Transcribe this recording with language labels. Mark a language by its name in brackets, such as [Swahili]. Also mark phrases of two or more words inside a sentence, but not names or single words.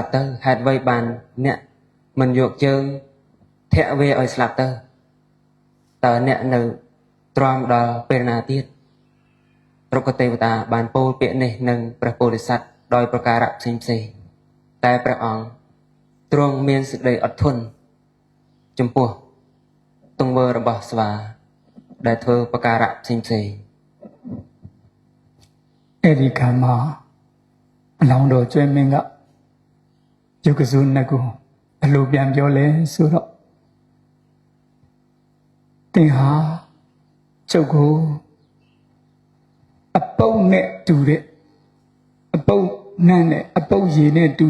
[Khmer] ប់ទៅហេតុអ្វីបានអ្នកមិនយកជើងធាក់វាឲ្យស្លាប់ទៅតើអ្នកនៅទ្រាំដល់ពេលណាទៀតរុក្ខទេវតាបានពោលពាក្យនេះនឹងព្រះពោធិសត្វដោយប្រការៈផ្សេងៗតែព្រះអង្គទ្រង់មានសេចក្តីអត់ធន់ចំពោះទង្វើរបស់ស្វាដែលធ្វើប្រការៈផ្សេងៗ [Burmese] အဲ့ဒီခါမှာအလောင်းတော်ကျွဲမင်းကရုပ်ကစိုးနှက်ကိုဘယ်လိုပြန်ပြောလဲဆိုတော့တင်ဟာကျုပ်ကိုအပုပ်နဲ့တူတဲ့အပုပ်နန်းနဲ့အပုပ်ရည်နဲ့တူ